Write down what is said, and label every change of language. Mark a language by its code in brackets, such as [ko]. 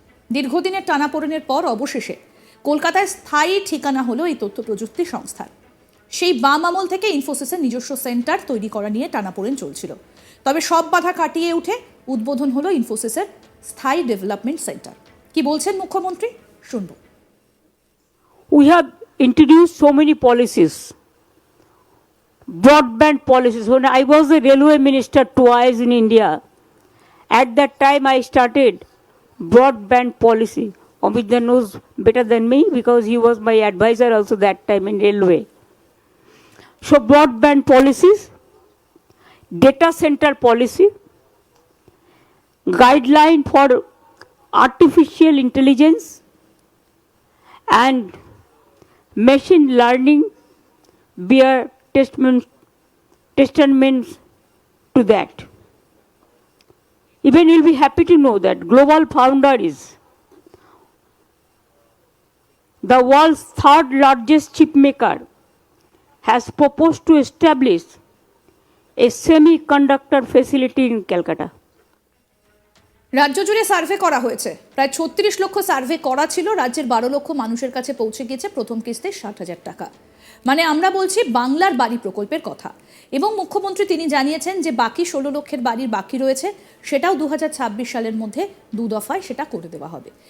[bn] দীর্ঘদিনের টানাপোড়েনের পর অবশেষে কলকাতায় স্থায়ী ঠিকানা হলো এই তথ্য প্রযুক্তি সংস্থার। সেই বাম আমল থেকে ইনফোসিসের নিজস্ব সেন্টার তৈরি করা নিয়ে টানাপোড়েন চলছিল, তবে সব বাধা কাটিয়ে উঠে উদ্বোধন হলো ইনফোসিসের স্থায়ী ডেভেলপমেন্ট সেন্টার। কি বলছেন মুখ্যমন্ত্রী, শুনব। [en] We have introduced so many policies, broadband policies. When I was a railway minister twice in India, at that time I started broadband policy. Amita knows better than me because he was my advisor also that time in railway. So broadband policies, data center policy, guideline for artificial intelligence and machine learning bear testaments to that. Even you'll be happy to know that Global Founder is the world's third largest chip maker, has proposed to establish a semiconductor facility in Calcutta. [bn] রাজ্য জুড়ে survey করা হয়েছে, প্রায় ৩৬ লক্ষ survey করা ছিল। রাজ্যের ১২ লক্ষ মানুষের কাছে পৌঁছে গিয়েছে প্রথম কিস্তি ৬০,০০০ টাকা। মানে আমরা বলছি বাংলার বাড়ি প্রকল্পের কথা। এবং মুখ্যমন্ত্রী তিনি জানিয়েছেন যে বাকি ১৬ লক্ষের বাড়ির বাকি রয়েছে, সেটাও ২০২৬ সালের মধ্যে ২ দফায় সেটা করে দেওয়া হবে।